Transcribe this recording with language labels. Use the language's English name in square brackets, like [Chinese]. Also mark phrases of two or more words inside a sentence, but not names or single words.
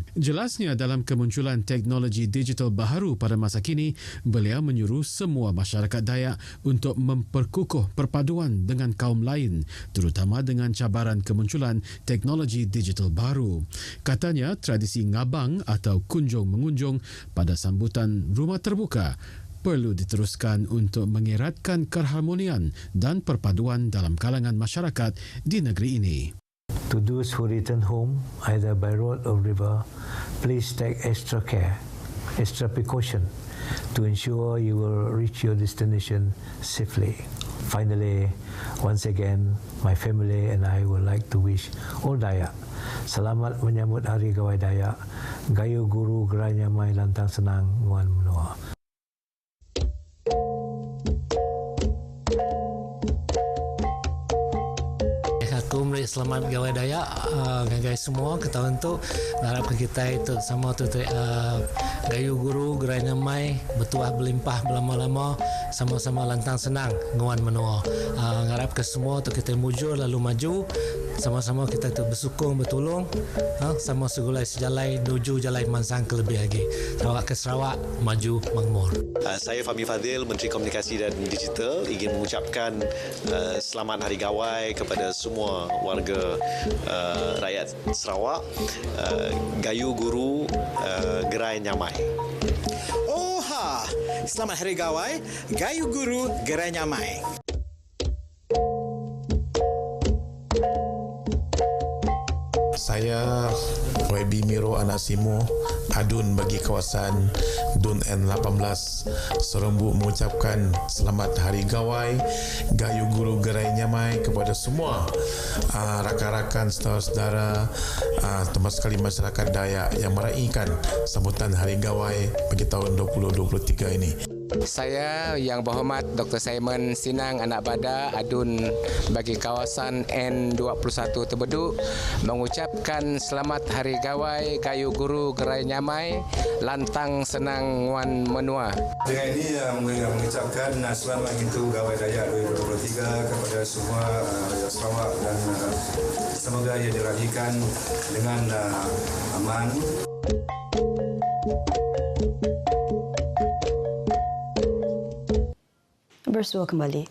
[Malay] Jelasnya dalam kemunculan teknologi digital baharu pada masa kini, beliau menyuruh semua masyarakat Dayak untuk memperkukuh perpaduan dengan kaum lain, terutama dengan cabaran kemunculan teknologi digital baru. Katanya tradisi ngabang atau kunjung-mengunjung pada sambutan rumah terbuka perlu diteruskan untuk mengeratkan keharmonian dan perpaduan dalam kalangan masyarakat di negeri ini. [English] To those who return home, either by road or river, please take extra care, extra precaution to ensure you will reach your destination safely. Finally, once again, my family and I would like to wish all Dayak [Malay] selamat menyambut Hari Gawai Dayak, [Iban] Gayu Guru Gerai Nyamai Lantang Senang Nguan Menua. Aku beri selamat Gawai Dayak guys semua ke tahun tu. Harap kita itu sama tu Gayu Guru Gerai Nyamai bertuah berlimpah berlama-lama sama-sama lantang senang nguan menua. Harap ke semua tu kita mujur lalu maju sama-sama kita tu bersukung bertolong sama segulai sejalai menuju jalai mansang ke lebih lagi. Sarawak ke Sarawak maju makmur. [Malay] Saya Fahmi Fadil, Menteri Komunikasi dan Digital, ingin mengucapkan selamat Hari Gawai kepada semua warga rakyat Sarawak. [Iban] Gayu Guru Gerai Nyamai. Oha! [Malay] Selamat Hari Gawai, [Iban] Gayu Guru Gerai Nyamai. [Malay] Saya YB Miro Anak Simo, Adun bagi kawasan Dun N18 Serembu mengucapkan selamat Hari Gawai, [Iban] Gayu Guru Gerai Nyamai [Malay] kepada semua rakan-rakan, saudara-saudara, termasuk sekali masyarakat Dayak yang meraihkan sambutan Hari Gawai bagi tahun 2023 ini. Saya yang berhormat Dr. Simon Sinang Anak Bada Adun bagi kawasan N21 Terbeduk mengucapkan selamat Hari Gawai [Iban] Gayu Guru Gerai Nyamai Lantang Senang Wan Menua. [Malay] Dengan ini mengucapkan selamat Hari Gawai Dayak 2023 kepada semua rakyat Sarawak dan semoga ia diraihkan dengan aman. Bersua kembali.